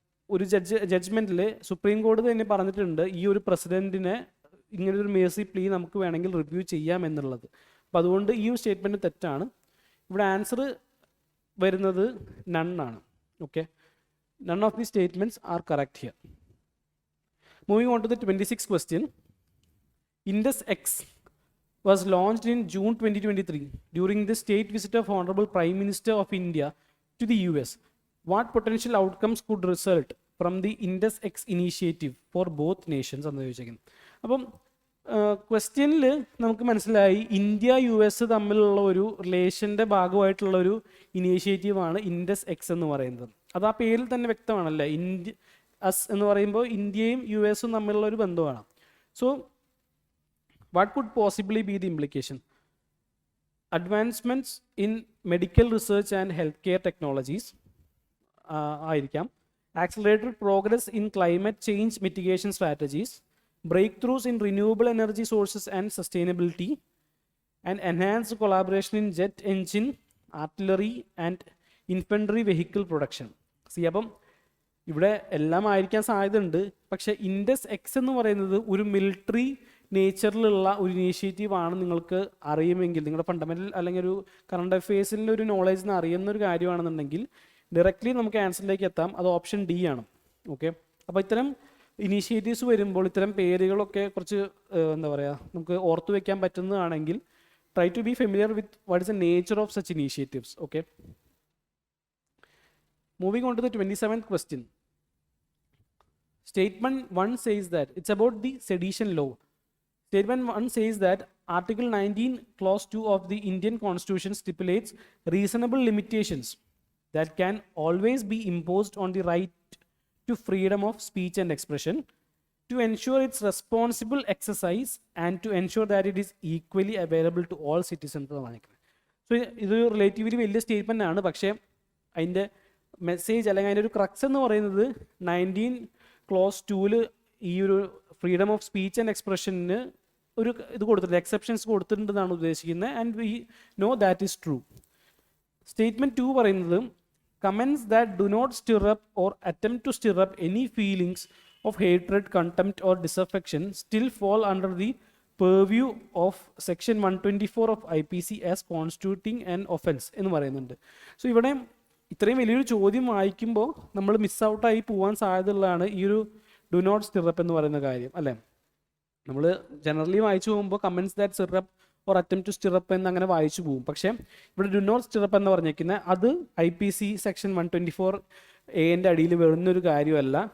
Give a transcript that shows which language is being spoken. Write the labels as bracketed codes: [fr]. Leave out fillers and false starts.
[ml] ഒരു ജഡ്ജ്മെൻറ്റിൽ സുപ്രീം കോടതി തന്നെ പറഞ്ഞിട്ടുണ്ട് ഈ ഒരു പ്രസിഡൻറ്റിനെ ഇങ്ങനൊരു മേഴ്സി പ്ലീ നമുക്ക് വേണമെങ്കിൽ റിവ്യൂ ചെയ്യാം എന്നുള്ളത്. അപ്പോൾ അതുകൊണ്ട് ഈ ഒരു സ്റ്റേറ്റ്മെൻറ്റ് തെറ്റാണ്. ഇവിടെ ആൻസർ വരുന്നത് നണ്ണാണ്. [en] Okay, none of the statements are correct here. Moving on to the 26th question. Indus X was launched in June 2023 during the state visit of Honorable Prime Minister of India to the US. What potential outcomes could result from the Indus X initiative for both nations [ml] എന്ന് ചോദിച്ചിരിക്കുന്നത്. അപ്പം ക്വസ്റ്റ്യനിൽ നമുക്ക് മനസ്സിലായി India US തമ്മിലുള്ള ഒരു റിലേഷൻ്റെ ഭാഗമായിട്ടുള്ള ഒരു ഇനീഷ്യേറ്റീവാണ് ഇൻഡസ് എക്സ് എന്ന് പറയുന്നത്. അത് ആ പേരിൽ തന്നെ വ്യക്തമാണല്ലേ. അസ് എന്ന് പറയുമ്പോൾ ഇന്ത്യയും US തമ്മിലുള്ള ഒരു ബന്ധമാണ്. [en] So what could possibly be the implication? Advancements in medical research and health care technologies [ml] ആയിരിക്കാം. [en] Accelerated progress in climate change mitigation strategies, breakthroughs in renewable energy sources and sustainability, and enhanced collaboration in jet engine, artillery and infantry vehicle production. [ml] അപ്പം ഇവിടെ എല്ലാം ആയിരിക്കാൻ സാധ്യതയുണ്ട്. പക്ഷേ Indus X എന്ന് പറയുന്നത് ഒരു മിലിറ്ററി നേച്ചറിലുള്ള ഒരു ഇനീഷ്യേറ്റീവ് ആണ്. നിങ്ങൾക്ക് അറിയുമെങ്കിൽ, നിങ്ങളുടെ ഫണ്ടമെൻ്റൽ അല്ലെങ്കിൽ ഒരു കറണ്ട് അഫെയർസിൻ്റെ ഒരു നോളേജിന് അറിയുന്ന ഒരു കാര്യമാണെന്നുണ്ടെങ്കിൽ ഡയറക്റ്റ്ലി നമുക്ക് ആൻസറിലേക്ക് എത്താം. അത് ഓപ്ഷൻ ഡി ആണ്. ഓക്കെ, അപ്പോൾ ഇത്തരം ഇനീഷ്യേറ്റീവ്സ് വരുമ്പോൾ ഇത്തരം പേരുകളൊക്കെ കുറച്ച് എന്താ പറയുക, നമുക്ക് ഓർത്തു വെക്കാൻ പറ്റുന്നതാണെങ്കിൽ [en] Try to be familiar with what is the nature of such initiatives. Okay, moving on to the 27th question. Statement 1 says that it's about the sedition law. Statement 1 says that Article 19 Clause 2 of the Indian Constitution stipulates reasonable limitations that can always be imposed on the right to freedom of speech and expression, to ensure its responsible exercise and to ensure that it is equally available to all citizens. [ml] So ഇതൊരു relatively വലിയ statement ആണ്. പക്ഷേ അതിൻ്റെ message അല്ലെങ്കിൽ അതിൻ്റെ ഒരു crux എന്ന് പറയുന്നത് 19 Clause 2 ഈ ഒരു ഫ്രീഡം ഓഫ് സ്പീച്ച് ആൻഡ് എക്സ്പ്രഷന് ഒരു ഇത് കൊടുത്തിട്ടുണ്ട്, എക്സെപ്ഷൻസ് കൊടുത്തിട്ടുണ്ടെന്നാണ് ഉദ്ദേശിക്കുന്നത്. [en] And we know that is true. Statement 2 [ml] പറയുന്നത് [en] comments that do not stir up or attempt to stir up any feelings of hatred, contempt or disaffection still fall under the purview of section 124 of IPC as constituting an offense [ml] എന്ന് പറയുന്നുണ്ട്. So ഇവിടെ ഇത്രയും വലിയൊരു ചോദ്യം വായിക്കുമ്പോൾ നമ്മൾ miss ഔട്ടായി പോകാൻ സാധ്യതയുള്ളതാണ് ഈ ഒരു [en] do not stir up [ml] എന്ന് പറയുന്ന കാര്യം അല്ലേ. നമ്മൾ ജനറലി വായിച്ചു പോകുമ്പോൾ [en] commence that stir up or attempt to stir up [ml] എന്ന് അങ്ങനെ വായിച്ചു പോകും. പക്ഷേ ഇവിടെ [en] do not stir up [ml] എന്ന് പറഞ്ഞേക്കുന്നത് അത് IPC സെക്ഷൻ 124A അടിയിൽ വരുന്നൊരു കാര്യമല്ല.